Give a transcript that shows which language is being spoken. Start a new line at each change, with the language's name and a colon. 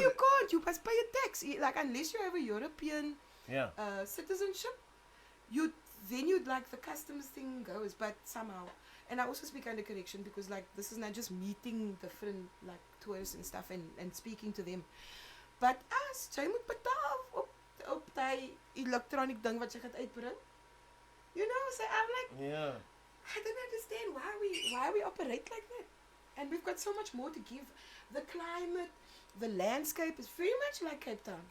English: you can't. You must pay a tax. Like unless you have a European Yeah. citizenship, then you'd like the customs thing goes, but somehow. And I also speak under correction because like this is not just meeting different like tourists and stuff and speaking to them.
Afrikaans: But as jy moet betaal op daai electronic ding wat jy gaan uitbring.
English: You know, so I'm like, Yeah. I don't understand why we operate like that. And we've got so much more to give. The climate, the landscape is very much like Cape Town.